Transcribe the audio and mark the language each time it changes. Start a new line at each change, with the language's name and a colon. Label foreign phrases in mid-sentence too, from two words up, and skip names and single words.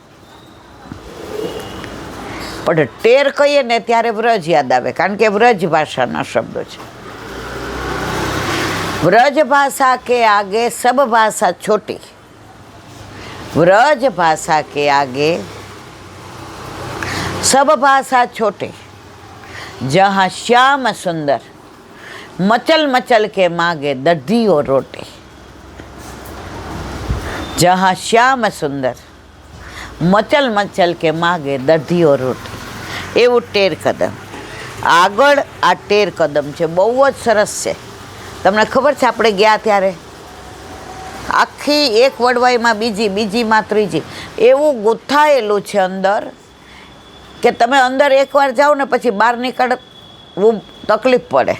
Gujarati: પણ ટેર કહીએ ને ત્યારે વ્રજ યાદ આવે, કારણ કે વ્રજ ભાષાના શબ્દો છે.
Hindi: व्रज भाषा के आगे सब भाषा छोटी, व्रज भाषा के आगे सब भाषा छोटे, जहाँ श्याम सुंदर मचल मचल के मांगे दधी और रोटी, जहाँ श्याम सुंदर मचल मचल के मांगे दधी और रोटी.
Gujarati: એવું ટેર કદમ. આગળ આ ટેર કદમ છે, બહુ જ સરસ છે. તમને ખબર છે આપણે ગયા ત્યારે આખી એક વડવાઈમાં બીજી, બીજીમાં ત્રીજી, એવું ગૂંથાયેલું છે અંદર કે તમે અંદર એકવાર જાઓ ને પછી બહાર નીકળવું તકલીફ પડે.